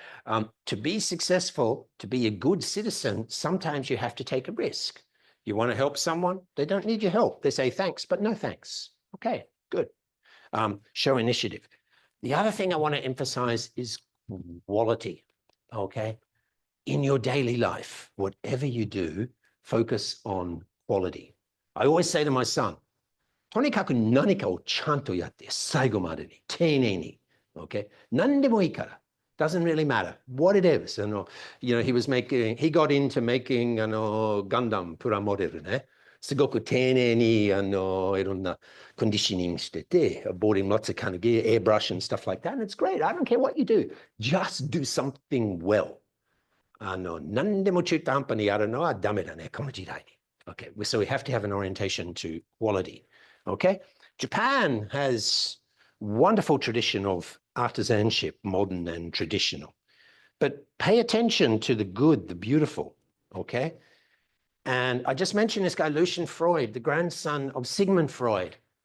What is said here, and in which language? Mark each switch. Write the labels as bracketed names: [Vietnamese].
[English] To be successful, to be a good citizen, sometimes you have to take a risk. You want to help someone? They don't need your help. They say thanks, but no thanks. Okay, good. Show initiative. The other thing I want to emphasize is quality, okay? In your daily life, whatever you do, focus on quality. I always say to my son, [Japanese] とにかく何かをちゃんとやって、最後までに、丁寧に。 Okay, 何でもいいから。 [English] Doesn't really matter what it is. You know, he got into making Gundam プラモデルね。 [Japanese] すごく丁寧にいろんなコンディショニングしてて、 [English] bought him lots of kind of gear, airbrush and stuff like that. And it's great. I don't care what you do. Just do something well. [Japanese] 何でも中途半端にやるのはダメだね、この時代に。 [English] Okay, so we have to have an orientation to quality. Okay, Japan has wonderful tradition of artisanship, modern and traditional. But pay attention to the good, the beautiful, okay? And I just mentioned this guy, Lucian Freud, the grandson of Sigmund Freud.